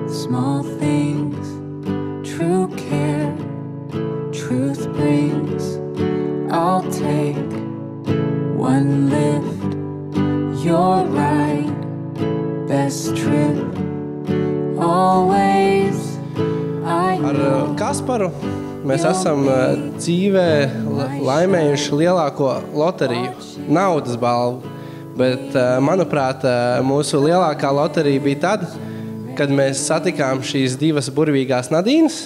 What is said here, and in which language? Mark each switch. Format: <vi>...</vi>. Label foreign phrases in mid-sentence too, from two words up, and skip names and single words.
<en>small things, true care, truth brings. I'll take one lift, you're right, best trip, always.</en> <lv>Ar Kasparu mēs esam dzīvē laimējuši lielāko loteriju, naudas balvu. Bet, manuprāt, mūsu lielākā loterija bija tad, kad mēs satikām šīs divas burvīgās Nadīnas.</lv>